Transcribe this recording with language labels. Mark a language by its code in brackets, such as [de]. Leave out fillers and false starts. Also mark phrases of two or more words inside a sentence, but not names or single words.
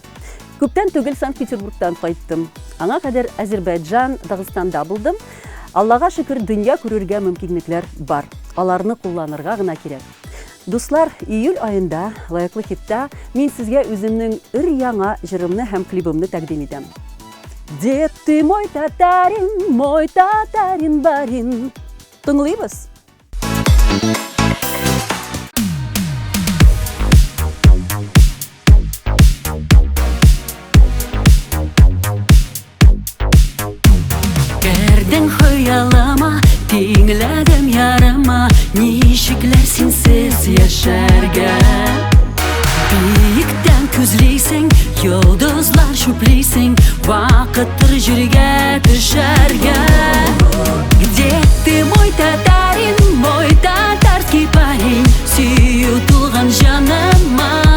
[tt] Күптән түгел Санкт-Петербургтан кайттым. Аңа кадәр Азербайҗан, Дагыстанда булдым. Аллага шөкер, дөнья күрергә мөмкинлекләр бар. Аларны кулланырга гына кирәк. Дуслар, июль айында лайыклы хитта мин сезгә үземнең яңа җырымны һәм клибымны тәкъдим итәм. [ru] Деп ты мой татарин барин. [tt] Тыңлыйбыз. Кердең хыялыма, тиңләдем ярыма, ничекләр синсез яшәргә. Биектән күзлисең, йолдызлар чүплисең, вакыттыр җиргә төшәргә. [ru] Где ты, мой татарский парень, [tt] сөю тулган җаныма?